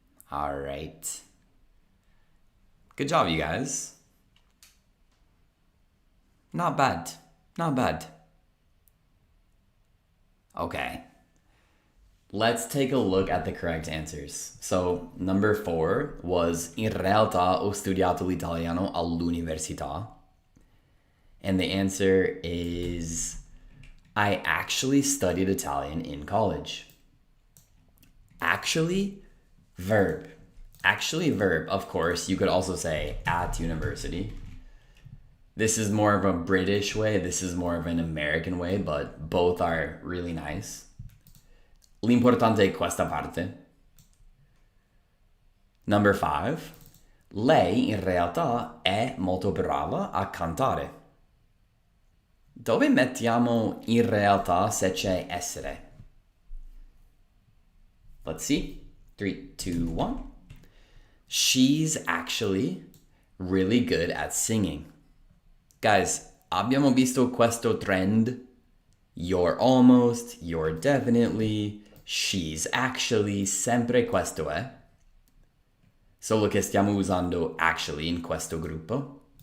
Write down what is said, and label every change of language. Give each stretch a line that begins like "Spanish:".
English: All right. Good job, you guys. Not bad. Not bad. Okay. Let's take a look at the correct answers. So, number 4 was
Italian: in realtà ho studiato l'italiano all'università.
English: And the answer is I actually studied Italian in college. Actually, verb. Actually, verb. Of course, you could also say at university. This is more of a British way. This is more of an American way, but both are really nice.
Italian: L'importante è questa parte. Number 5. Lei in realtà è molto brava a cantare. Dove mettiamo in realtà se c'è essere?
English: Let's see. 3, 2, 1. She's actually really good at singing.
Italian: Guys, abbiamo visto questo trend.
English: You're almost, you're definitely, she's actually,
Italian: sempre questo è. Solo che stiamo usando actually in questo gruppo.